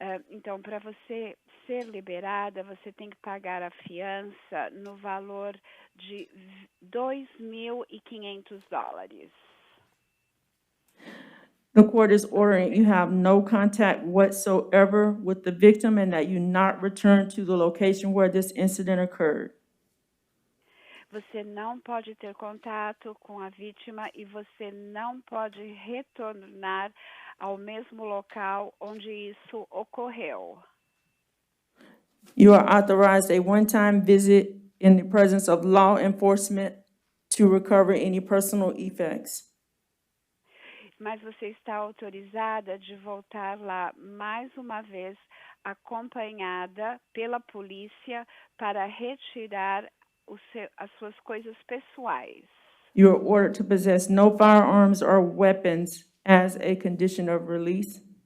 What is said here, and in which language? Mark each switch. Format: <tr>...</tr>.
<pt>Então, para você ser liberada, você tem que pagar a fiança no valor de $2.500.</pt> <en>The court is ordering you have no contact whatsoever with the victim and that you not return to the location where this incident occurred.</en> <pt>Você não pode ter contato com a vítima e você não pode retornar ao mesmo local onde isso ocorreu.</pt> <en>You are authorized a one-time visit in the presence of law enforcement to recover any personal effects.</en> <pt>Mas você está autorizada de voltar lá mais uma vez, acompanhada pela polícia, para retirar as suas coisas pessoais.</pt> <en>You are ordered to possess no firearms or weapons as a condition of release.</en>